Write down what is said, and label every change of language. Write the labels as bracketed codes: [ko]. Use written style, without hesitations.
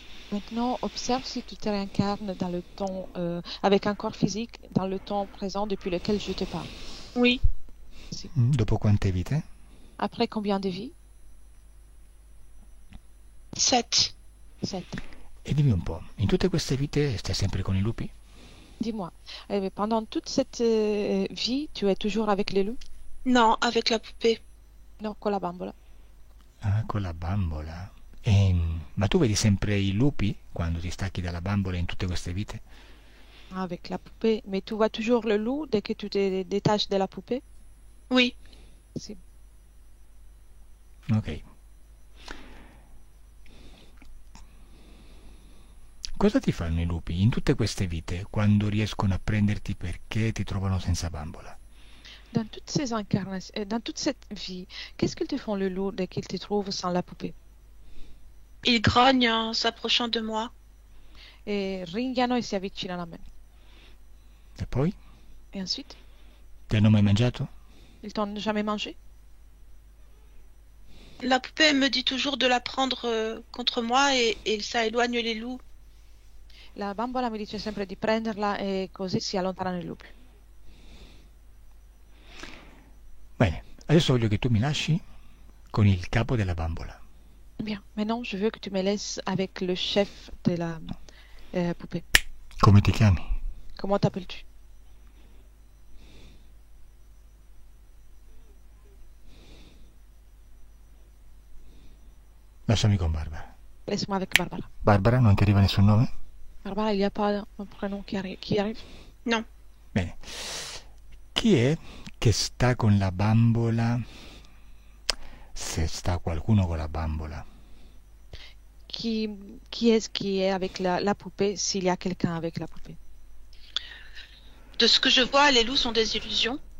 [fr] Maintenant, observe si tu te réincarnes dans le temps, avec un corps physique dans le temps présent depuis lequel je te parle. Oui. [it] Dopo quante vite? [fr] Après combien de vies? 7. 7. [it] E dimmi un po', in tutte queste vite stai sempre con i lupi? [fr] Dis-moi, pendant toute cette vie, tu es toujours avec les loups? Non, avec la poupée. [it] No, con la bambola. Ah, con la bambola. Ma tu vedi sempre i lupi quando ti stacchi dalla bambola in tutte queste vite? [fr] Avec la poupée. Mais tu vois toujours le loup dès que tu te détaches de la poupée? Oui. [it] Si. Ok. Cosa ti fanno i lupi in tutte queste vite quando riescono a prenderti perché ti trovano senza bambola? [fr] Dans toutes ces incarnations, dans toute cette vie, qu'est-ce qu'ils te font le loup dès qu'ils te trouvent sans la poupée? Il grogne en s'approchant de moi. [it] E ringhiano e si avvicinano a me. E poi? [fr] Et ensuite, [it] Ti hanno mai mangiato? [fr] ils t'ont jamais mangé? La poupée me dit toujours de la prendre contre moi et ça éloigne les loups. [it] La bambola mi dice sempre di prenderla e così si allontanano i lupi. Bene, adesso voglio che tu mi lasci con il capo della bambola. [fr] Bien, maintenant je veux que tu me laisses avec le chef de la poupée. [it] Come ti chiami? [fr] Comment t'appelles-tu? [it] Lasciami con Barbara. [fr] Laisse-moi avec Barbara. [it] Barbara, non ti arriva nessun nome? [fr] Barbara, il n'y a pas un prénom qui arrive? Non. [it] Bene. Chi è che sta con la bambola? Se sta qualcuno con la bambola. [fr] Qui est-ce qui est avec la poupée s'il y a quelqu'un avec la poupée? De ce que je vois, les loups sont des illusions